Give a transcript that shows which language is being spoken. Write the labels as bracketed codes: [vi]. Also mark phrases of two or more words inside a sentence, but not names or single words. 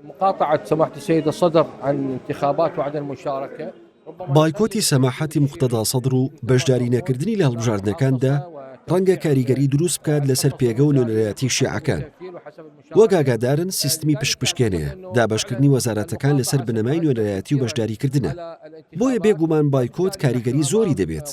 [ar] مقاطعة سماحة السيد الصدر عن انتخابات وعدم المشاركة. [ckb] بایکۆتی سەماحەتی مقتەدا سەدر و بەشداری نەکردنی لە هەڵبژاردنەکاندا ڕەنگە کاریگەری دروست بکات لەسەر پێگە و نوێنەرایەتی شیعەکان. وەک ئاگادارن سیستمی پشتپشکێنەیە دابەشکردنی وەزارەتەکان لەسەر بنەمای نوێنەرایەتی و بەشداریکردنە. بۆیە بێگومان بایکۆت کاریگەری زۆری دەبێت.